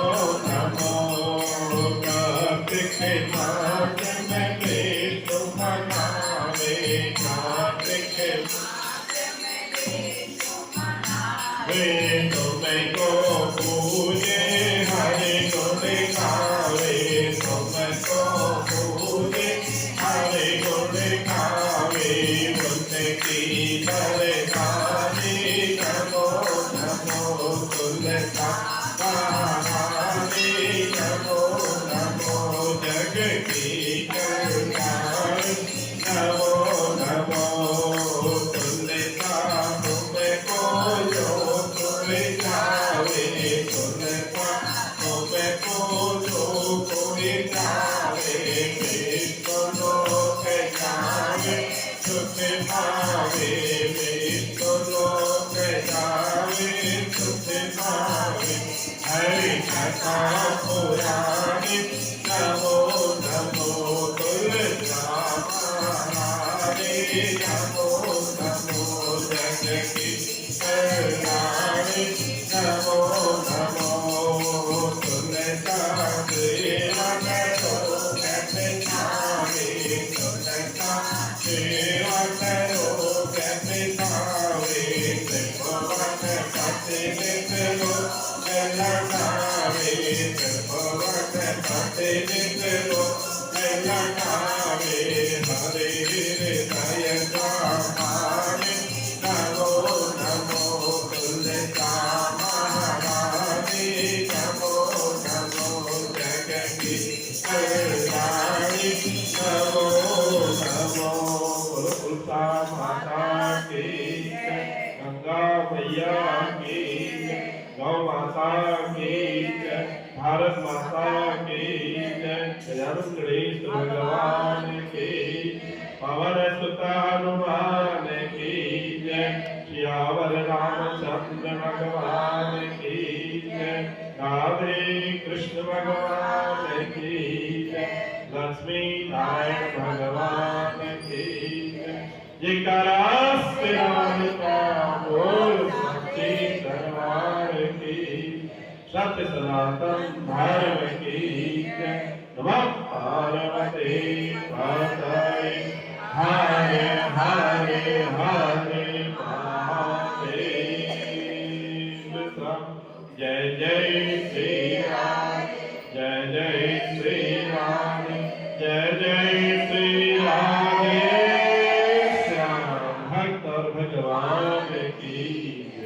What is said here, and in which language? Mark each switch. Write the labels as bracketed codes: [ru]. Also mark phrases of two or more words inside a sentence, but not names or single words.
[hi] नमो कार्तिक मास में विष्णु मनावे कार्तिक तुम्हें को पूजे हरे को दिखावे तुम्हें को पूजे हरे को दिखावे की दरबारी नमो नमो तुलसी नमो नमो जग की कल्याण नमो नमो तुलसी तुम्हें को जो कोई जावे तुलसी तुम्हें को जो कोई जावे विष्णु के जावे सुख पावे विष्णु लोक जावे सुख पावे हरि कथा पुराणी नमो नमो तुलसी नमो नमो जग की कल्याणी नमो नमो तुलसी सेवा करो कैसे पावे तुलसी सेवा करो कैसे पावे त्रिभुवन पति नित्यो लगावे त्रिभुवन पति नित्यो लगावे हरे हृदय रामानि नमो नमो तुलसी महारानी नमो नमो जग की कल्याणी नमो नमो तुलसा माता की गंगा मैया की गौ माता की भारत माता की जन्म गणेश भगवान की पवन सुत हनुमान की श्यावर रामचंद्र भगवान की राधे कृष्ण भगवान की लक्ष्मी नारायण भगवान की बोल सच्ची दरबार की सत्य सनातन धर्म की [sa] नमः पार्वती पतये हरे हरे हरे [hi] महादेव जय जय श्री राम जय जय श्री राम जय जय श्री राधे श्याम भक्त और भगवान की